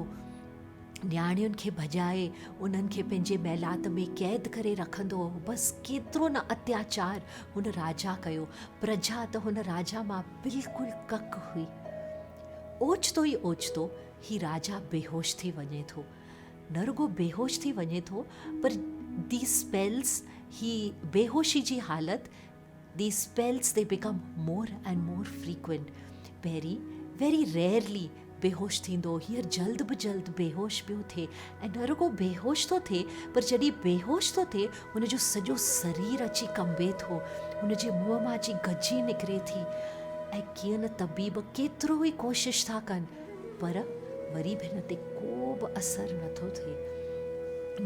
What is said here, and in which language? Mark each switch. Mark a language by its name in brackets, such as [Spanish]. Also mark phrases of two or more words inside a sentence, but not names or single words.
[Sindhi] न्याणियुनि खे भॼाए उन्हनि खे पंहिंजे महिलात में क़ैद करे रखंदो हो। बसि केतिरो न अत्याचार हुन राजा कयो। प्रजा त हुन राजा मां बिल्कुलु कक हुई। ओचितो ई ओचितो ही राजा बेहोश थी वञे थो। न रुगो बेहोश थी वञे थो, [English] पर the spells, [Sindhi] ही बेहोशी जी हालत, [English] the spells they become more and more frequent. [Sindhi] पहिरीं [English] very rarely [Sindhi] बेहोश थींदो, हींअर जल्द बि जल्द बेहोश पियो थिए। ऐं न रुगो बेहोश थो थिए, पर जॾहिं बेहोश थो थिए हुनजो सॼो शरीर अची कंबे थो, हुनजे मुंहं मां अची गजी निकिरे थी। ऐं कीअं न तबीब केतिरो ई कोशिशि था कनि, पर वरी बि हिन ते को बि असरु नथो थिए।